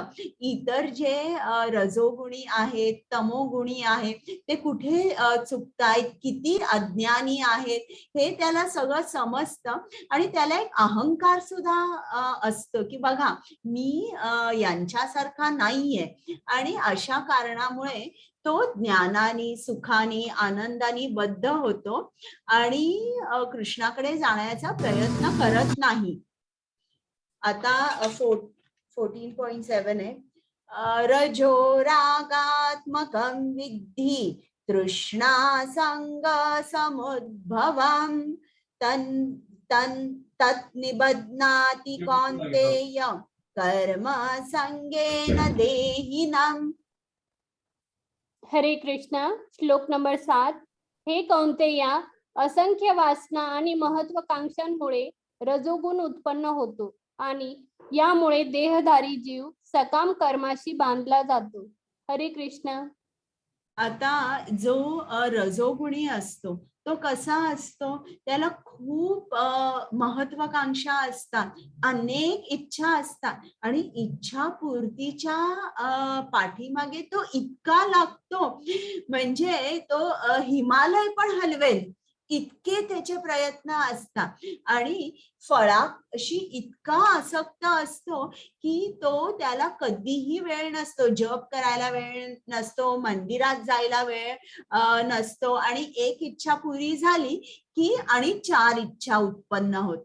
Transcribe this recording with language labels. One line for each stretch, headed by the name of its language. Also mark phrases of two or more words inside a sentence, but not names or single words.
Marathi: इतर जे रजोगुणी आहेत, तमोगुणी आहेत, ते कुठे चुकतायत, किती अज्ञानी आहेत, हे त्याला सगळं समजतं आणि त्याला एक अहंकार सुद्धा असतो की बघा मी यांच्यासारखा नाहीये आणि अशा कारणामुळे तो ज्ञानाने, सुखाने, आनंदाने बद्ध होतो आणि कृष्णाकडे जाण्याचा प्रयत्न करत नाही. आता 14.7 आहे.
Sanskrit: रजो रागात्मकं विद्धि तृष्णा संग समुद्भवम् तत् निबध्नाति कौन्तेय कर्म संगेन देहिनम्.
Marathi: हरे कृष्णा. श्लोक नंबर 7. हे कौंतेया, असंख्य वासना आणि महत्वाकांक्षांमुळे रजोगुण उत्पन्न होतो आणि यामुळे देहधारी जीव सकाम कर्माशी बांधला जातो. हरे कृष्णा. आता जो रजोगुणी असतो तो कसा असतो, त्याला खूप महत्वाकांक्षा असतात, अनेक इच्छा असतात आणि इच्छा पूर्तीच्या पाठीमागे तो इतका लागतो म्हणजे तो हिमालय पण हलवेल इतके त्याचे प्रयत्न असतात आणि फळाशी इतका आसक्त असतो की तो त्याला कधीही वेळ नसतो, जप करायला वेळ नसतो, मंदिरात जायला वेळ नसतो आणि एक इच्छा पुरी झाली की आणि 4 इच्छा उत्पन्न होतात.